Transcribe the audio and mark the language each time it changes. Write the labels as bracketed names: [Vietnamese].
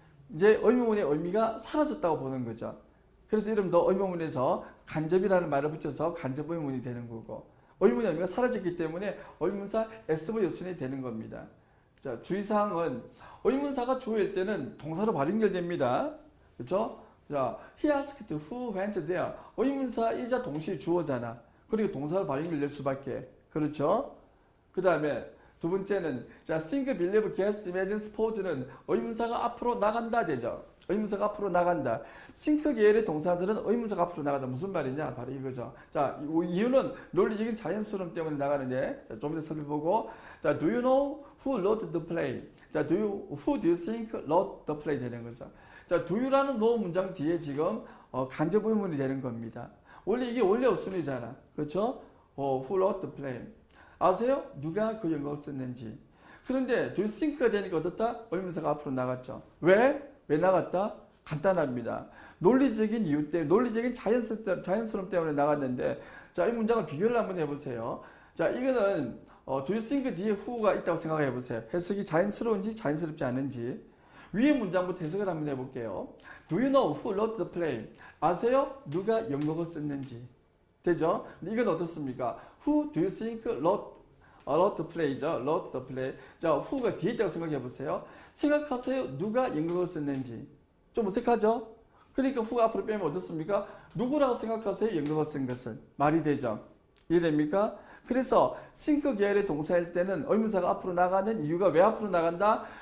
[Korean] 이제 의문문의 의미가 사라졌다고 보는 거죠. 그래서 이름도 의문문에서 간접이라는 말을 붙여서 간접 의문문이 되는 거고, 의문의 의미가 사라졌기 때문에 의문사 SV 요순이 되는 겁니다. 자, 주의사항은 의문사가 주어일 때는 동사로 바로 연결됩니다. 그렇죠? [English] 자, he asked who went there. [Korean] 의문사이자 동시에 주어잖아. 그리고 동사로 바로 연결될 수밖에. 그렇죠? 그 다음에 두 번째는 자, think, believe, guess, imagine, suppose는 의문사가 앞으로 나간다 되죠. 의문사가 앞으로 나간다. think 계열의 동사들은 의문사가 앞으로 나간다. 무슨 말이냐? 바로 이거죠. 자, 이유는 논리적인 자연스러움 때문에 나가는데, 자, 좀 더 살펴보고, 자, [English] do you know who wrote the play? 자, who do you think wrote the play [Korean] 되는 거죠. 자, do you라는 no 문장 뒤에 지금 간접 의문이 되는 겁니다. 원래 이게 원래 어순이잖아. 그렇죠? [English] who wrote the play? [Korean] 아세요? 누가 그 연극을 썼는지. 그런데 [English] do you think [Korean] 가 되니까 어떻다? 의문사가 앞으로 나갔죠. 왜? 왜 나갔다? 간단합니다. 논리적인 이유 때문에, 논리적인 자연스러움 때문에 나갔는데, 자, 이 문장을 비교를 한번 해보세요. 자, 이거는 [English] do you think [Korean] 뒤에 who가 있다고 생각해 보세요. 해석이 자연스러운지 자연스럽지 않은지. 위에 문장부터 해석을 한번 해볼게요. [English] Do you know who wrote the play? [Korean] 아세요? 누가 연극을 썼는지. 되죠? 이건 어떻습니까? [English] Who do you think wrote the play죠? wrote the play. [Korean] 자, who가 뒤에 있다고 생각해 보세요. 생각하세요. 누가 연극을 썼는지. 좀 어색하죠? 그러니까 who가 앞으로 빼면 어떻습니까? 누구라고 생각하세요? 연극을 쓴 것은. 말이 되죠? 이해됩니까? 그래서 think 계열의 동사일 때는 의문사가 앞으로 나가는 이유가 왜 앞으로 나간다?